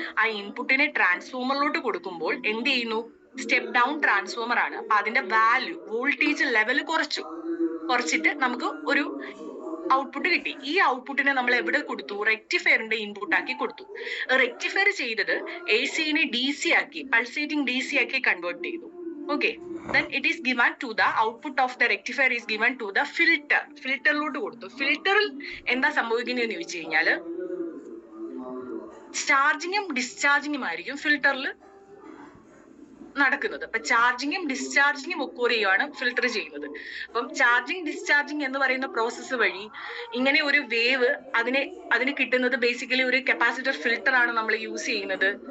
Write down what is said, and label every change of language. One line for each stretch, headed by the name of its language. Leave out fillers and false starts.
Malayalam: ആ ഇൻപുട്ടിനെ ട്രാൻസ്ഫോമറിലോട്ട് കൊടുക്കുമ്പോൾ എന്ത് ചെയ്യുന്നു? സ്റ്റെപ്പ് ഡൗൺ ട്രാൻസ്ഫോമർ ആണ്. അപ്പൊ അതിന്റെ വാല്യൂ വോൾട്ടേജ് ലെവൽ കുറച്ചിട്ട് നമുക്ക് ഒരു ഔട്ട്പുട്ട് കിട്ടി. ഈ ഔട്ട്പുട്ടിനെ നമ്മൾ എവിടെ കൊടുത്തു? റെക്ടിഫയറിന്റെ ഇൻപുട്ട് ആക്കി കൊടുത്തു. റെക്ടിഫയർ ചെയ്തത് AC-നെ DC ആക്കി, പൾസേറ്റിംഗ് DC ആക്കി കൺവേർട്ട് ചെയ്തു.
English: Okay, then it is given to the output of the rectifier is given to the filter.
Malayalam: ഫിൽറ്ററിലോട്ട് കൊടുത്തു. ഫിൽറ്ററിൽ എന്താ സംഭവിക്കുന്നതെന്ന് ചോദിച്ചു കഴിഞ്ഞാല് ചാർജിങ്ങും ഡിസ്ചാർജിങ്ങും ആയിരിക്കും ഫിൽറ്ററിൽ നടക്കുന്നത്. അപ്പൊ ചാർജിങ്ങും ഡിസ്ചാർജിങ്ങും ഒക്കോർ ചെയ്യുകയാണ് ഫിൽറ്റർ ചെയ്യുന്നത്. അപ്പം ചാർജിങ് ഡിസ്ചാർജിങ് എന്ന് പറയുന്ന പ്രോസസ്സ് വഴി ഇങ്ങനെ ഒരു വേവ് അതിന് കിട്ടുന്നത് ബേസിക്കലി ഒരു കപ്പാസിറ്റർ ഫിൽറ്റർ ആണ് നമ്മൾ യൂസ് ചെയ്യുന്നത്.